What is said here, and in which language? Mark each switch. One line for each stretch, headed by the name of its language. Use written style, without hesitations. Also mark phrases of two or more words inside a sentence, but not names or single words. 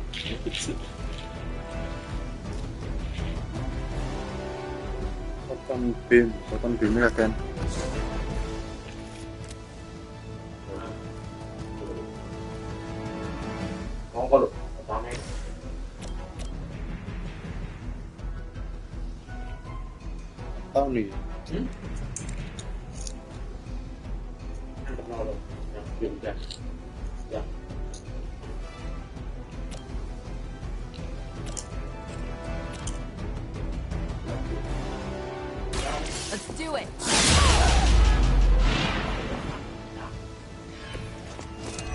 Indonesian: Potong beamnya kan.
Vietnamese: Không có được, con này.
Indonesian: Tahu nih.
English: Let's do it.